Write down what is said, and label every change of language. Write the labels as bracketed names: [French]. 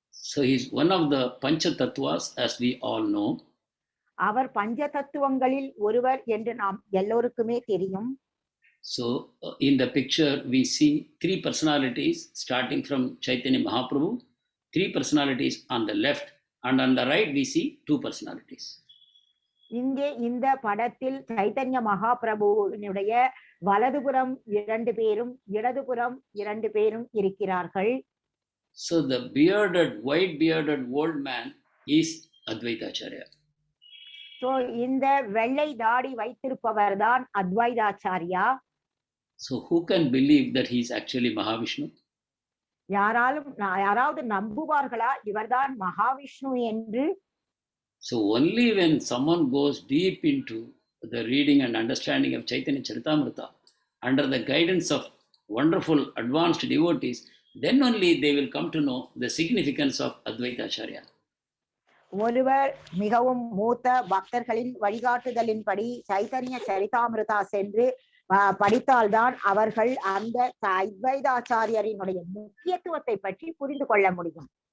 [English] So he is one of the Pancha Tattvas, as we all know. [Tamil] அவர் பஞ்ச தத்துவங்களில் ஒருவர் என்று நாம் எல்லோருக்குமே தெரியும். [English] So in the picture we see three personalities starting from Chaitanya Mahaprabhu, three personalities on the left, and on the right we see two personalities. [Tamil] இங்கே இந்த படத்தில் சைத்தன்ய மகாபிரபுவினுடைய வலதுபுறம் 2 பேரும் இடதுபுறம் 2 பேரும் இருக்கிறார்கள். [English] So the white bearded old man is Advaita Acharya. [Tamil] So இந்த வெள்ளை தாடி வைத்திருப்பவர் தான் Advaitacharya. [English] So who can believe that he is actually Mahavishnu? [Tamil] யாராவது நம்புவார்களா இவர்தான் மகாவிஷ்ணு என்று? [English] So only when someone goes deep into the reading and understanding of Chaitanya Charitamrita under the guidance of wonderful advanced devotees, then only they will come to know the significance of Advaita Acharya. [Tamil] ஒருவர் மிகவும் மூத்த பக்தர்களின் வழிகாட்டுதலின்படி சைத்தன்ய சரிதாமிருதா சென்று படித்தால்தான் அவர்கள் அந்த அத்வைதாச்சாரியரினுடைய முக்கியத்துவத்தை பற்றி புரிந்து கொள்ள முடியும்.